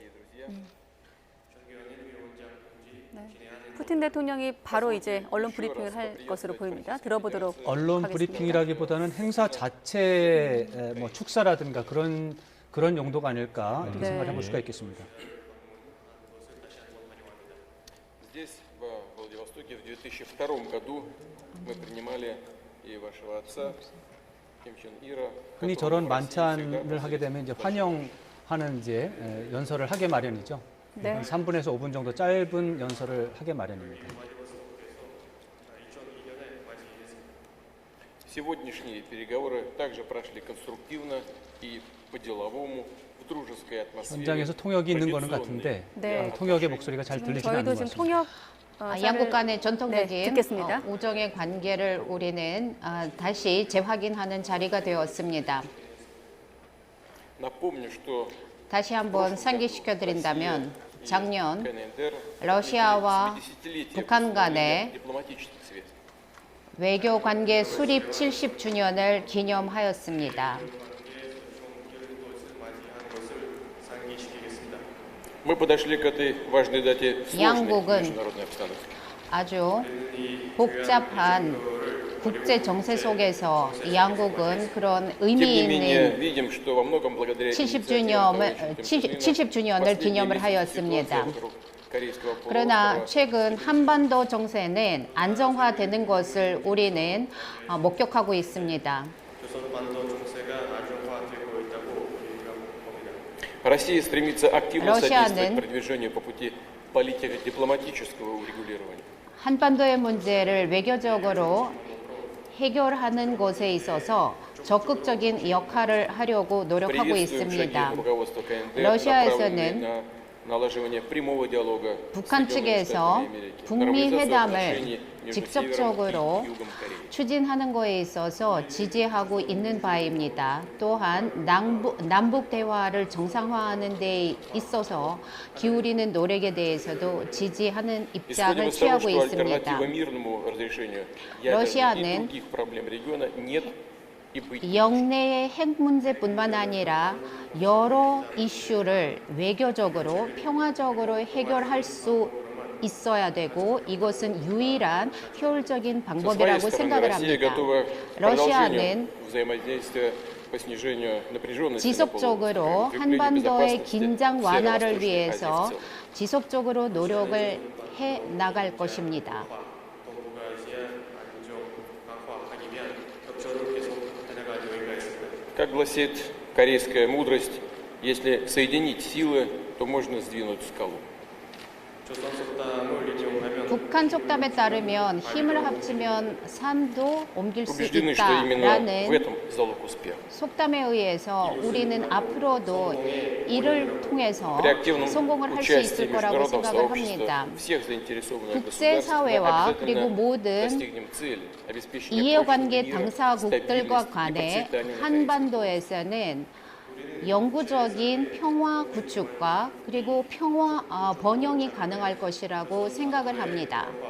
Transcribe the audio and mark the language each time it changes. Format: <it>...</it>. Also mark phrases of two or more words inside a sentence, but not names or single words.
<ko>자. 네. 푸틴 대통령이 바로 이제 언론 브리핑을 할 것으로 보입니다. 들어보도록 언론 하겠습니다. 브리핑이라기보다는 행사 자체 뭐 축사라든가 그런 용도가 아닐까 이렇게 네. 생각을 해볼 수가 있겠습니다.</ko> <ru>Здесь, в Владивостоке, в 2002 году мы принимали и вашего отца, Ким Чен Ира.</ru> <ko>흔히 저런 만찬을 하게 되면 이제 환영하는 이제 연설을 하게 마련이죠. 네. 한 3분에서 5분 정도 짧은 연설을 하게 마련입니다.</ko> <ru>Сегодняшние переговоры также прошли конструктивно и по-деловому, в дружеской атмосфере.</ru> <ko>현장에서 통역이 있는 거는 같은데 네. 통역의 목소리가 잘 들리지는 않는 저희도 것 지금 같습니다. 통역 양국 간의 전통적인 네, 듣겠습니다. 우정의 관계를 우리는 다시 재확인하는 자리가 되었습니다.</ko> <ru>Напомню, что</ru> <ko>다시 한번 상기시켜 드린다면 작년</ko> <ru>КНДР</ru> <ko>러시아와</ko> <ru>70-летие</ru> <ko>북한 간의</ko> <ru>дипломатический свет.</ru> <ko>외교 관계 수립 70주년을 기념하였습니다.</ko> <ru>Мы подошли к этой важной дате в сложной</ru> <ko>양국은</ko> <ru>международной обстановке.</ru> <ko>아주 복잡한 국제 정세 속에서 이 양국은 그런</ko> <ru>Тем</ru> <ko>의미</ko> <ru>не менее,</ru> <ko>있는</ko> <ru>видим, что во многом благодаря</ru> <ko>70주년을 기념을 하였습니다. 그러나 최근 한반도 정세는 안정화되는 것을 우리는 목격하고 있습니다.</ko> <ru>Россия стремится активно</ru> <ko>러시아는</ko> <ru>содействовать продвижению по пути политико-дипломатического урегулирования.</ru> <ko>한반도의 문제를 외교적으로 해결하는 것에 있어서 적극적인 역할을 하려고 노력하고</ko> <ru>Приветствуем шаги</ru> <ko>있습니다.</ko> <ru>руководства КНДР,</ru> <ko>러시아에서는</ko> <ru>направленные на налаживание прямого диалога</ru> <ko>북한</ko> <ru>с Соединенными</ru> <ko>측에서</ko> <ru>Штатами Америки,</ru> <ko>북미</ko> <ru>нормализацию</ru> <ko>회담을</ko> <ru>отношений между</ru> <ko>직접적으로</ko> <ru>Севером и Югом Кореи.</ru> <ko>추진하는 것에 있어서 지지하고 있는 바입니다. 또한 남북 대화를 정상화하는 데 있어서 기울이는 노력에 대해서도 지지하는</ko> <ru>Исходим</ru> <ko>입장을</ko> <ru>из того,</ru> <ko>취하고</ko> <ru>что</ru> <ko>있습니다.</ko> <ru>альтернатива мирному разрешению ядерных и</ru> <ko>러시아는</ko> <ru>других проблем региона нет и быть не может.</ru> <ko>영내의 핵 문제뿐만 아니라 여러 이슈를 외교적으로 평화적으로 해결할 수 있어야 되고 이것은 유일한 효율적인</ko> <ru>Со своей</ru> <ko>방법이라고</ko> <ru>стороны,</ru> <ko>생각을</ko> <ru>Россия</ru> <ko>합니다.</ko> <ru>готова к</ru> <ko>러시아는</ko> <ru>продолжению взаимодействия по снижению напряженности на</ru> <ko>지속적으로</ko> <ru>полуострове, укреплению</ru> <ko>한반도의</ko> <ru>безопасности</ru> <ko>긴장 완화를</ko> <ru>Северо-Восточной Азии</ru> <ko>위해서</ko> <ru>в целом.</ru> <ko>지속적으로 노력을 해 나갈 것입니다.</ko> <ru>Как гласит корейская мудрость, если соединить силы, то можно сдвинуть скалу.</ru> <ko>북한 속담에 따르면 힘을 합치면 산도 옮길 수</ko> <ru>Убеждены, что именно в</ru> <ko>있다라는</ko> <ru>этом залог успеха.</ru> <ko>속담에 의해서 우리는 앞으로도 이를 통해서</ko> <ru>При активном</ru> <ko>성공을 할 수</ko> <ru>участии</ru> <ko>있을 거라고</ko> <ru>международного</ru> <ko>생각을</ko> <ru>сообщества</ru> <ko>합니다.</ko> <ru>всех заинтересованных государств мы</ru> <ko>국제사회와 그리고</ko> <ru>обязательно</ru> <ko>모든</ko> <ru>достигнем цели обеспечения</ru> <ko>이해관계</ko> <ru>прочного мира,</ru> <ko>당사국들과</ko> <ru>стабильности и</ru> <ko>간에</ko> <ru>процветания на Хаити.</ru> <ko>한반도에서는 영구적인 평화 구축과 그리고 평화 번영이 가능할 것이라고 생각을 합니다.</ko>